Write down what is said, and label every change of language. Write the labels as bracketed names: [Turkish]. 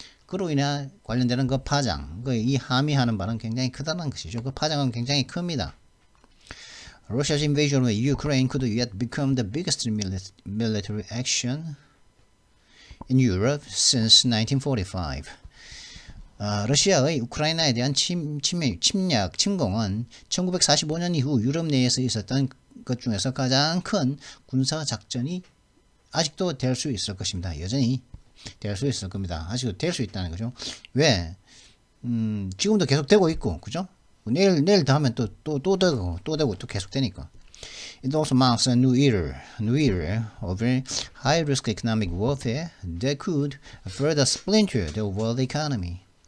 [Korean] 그로 인해 관련되는 그 파장, 이 함의하는 바는 굉장히 크다는 것이죠. 그 파장은 굉장히 큽니다. [English] Russia's invasion of Ukraine could yet become the biggest military action in Europe since 1945. [Korean] 러시아의 우크라이나에 대한 침공은 1945년 이후 유럽 내에서 있었던 것 중에서 가장 큰 군사 작전이 아직도 될 수 있을 것입니다. 여전히 될 수 있을 겁니다. 아직도 될 수 있다는 거죠. 왜? 지금도 계속 되고 있고, 그죠? 내일 더 하면 또 되고 또 계속 되니까. [English] It also marks a new era of high risk economic warfare that could further splinter the world economy.